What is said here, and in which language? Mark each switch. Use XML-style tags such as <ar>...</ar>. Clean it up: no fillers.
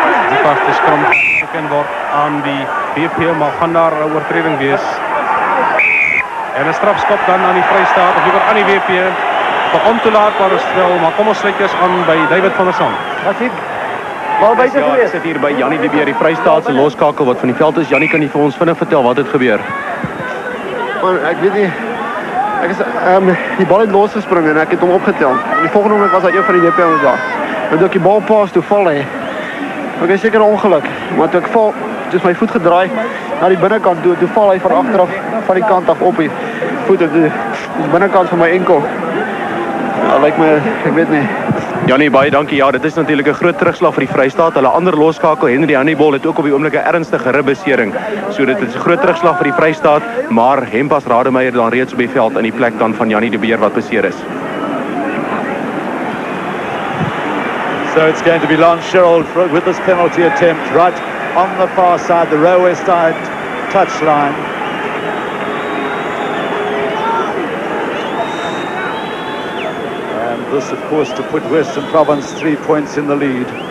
<af>Die vaste skram geken word aan die WP, maar gaan daar 'n oortreding wees. En een strafskop dan aan die Vrystaat, of liever aan die WP. Een ontoelaatbare spel, maar kom ons sluit eers aan by David van der Sand. Wat sien? Bal buite Ja, ek gewees. sit hier by Jannie de Beer, die Vrystaatse loskakel wat van die veld is. Jannie, kan jy vir ons vinnig vertel wat het gebeur? Man, ek weet nie. Ek is die bal het losgespring en ek het hom opgetel. En die volgende oomblik was daar een van die JP's daar. En toe ek die bal paas toe val hy. Ek is seker 'n ongeluk, maar toe ek val, het my voet gedraai na die binnekant toe val hy van agteraf van die kant af op die voet op die binnekant van my enkel. Ja, lyk my, ek weet nie. Jannie, baie dankie. Ja, dit is natuurlik 'n groot terugslag vir die Vrystaat. Hulle ander loskakel, Henry Hannibal, het ook op die oomblik 'n ernstige ribbesering. So dit is 'n groot terugslag vir die Vrystaat, maar Hempas Rademeier dan reeds op die veld in die plek dan van Jannie de Beer wat beseer is.</af> <en>So it's going to be Lance Sherrill with this penalty attempt right on the far side, the railway side touchline. And this, of course, to put Western Province 3 points in the lead.</en>